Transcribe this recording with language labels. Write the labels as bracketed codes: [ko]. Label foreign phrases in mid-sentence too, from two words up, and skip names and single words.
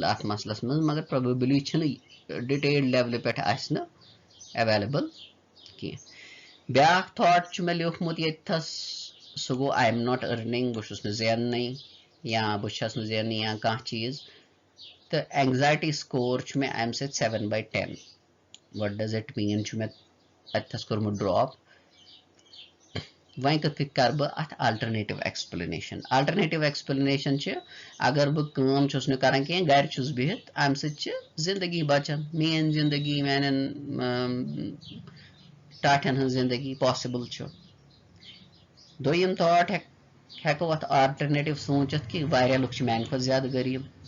[ks] اتھ مسلس منٛز مگر پروبیبلی چھِنہٕ [en] detailed level [ks] پٮ۪ٹھ آسہِ نہٕ ایویلیبل کینٛہہ بیاکھ تھاٹ چھُ مےٚ لیوٗکھمُت ییٚتھس سُہ گوٚو [en] I am not earning [ks] بہٕ چھُس نہٕ زیننٕے یا بہٕ چھس نہٕ زیننٕے یا کانٛہہ چیٖز تہٕ [en] anxiety score [ks] چھُ مےٚ امہِ سۭتۍ 7/10 [en] what does it mean [ks] چھُ مےٚ اتھس کوٚرمُت ڈراپ وۄنۍ کِتھ کٔنۍ کرٕ بہٕ اتھ [en] alternative explanation [ks] چھِ اگر بہٕ کٲم چھُس نہٕ کران کینٛہہ گرِ چھُس بِہِتھ امہِ سۭتۍ چھِ زندگی بچان میٲنۍ زندگی میانٮ۪ن ٹاٹھٮ۪ن ہٕنٛز زندگی پاسبل چھُ دوٚیِم تھاٹ ہٮ۪کو اتھ آلٹرنیٹِو سوٗنٛچِتھ کہِ واریاہ لُکھ چھِ میانہِ کھۄتہٕ زیادٕ غریٖب